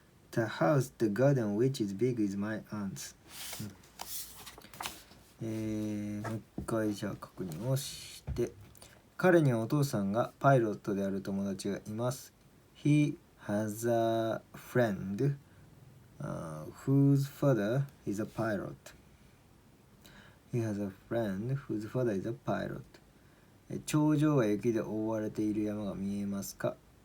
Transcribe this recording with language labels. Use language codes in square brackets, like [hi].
[en] The house, the garden which is big is my aunt's. [ja] もう一回じゃあ確認をして、彼にはお父さんがパイロットである友達がいます。 [en] He has a friend, whose father is a pilot. He has a friend whose father is a pilot. [ja] 頂上は雪で覆われている山が見えますか？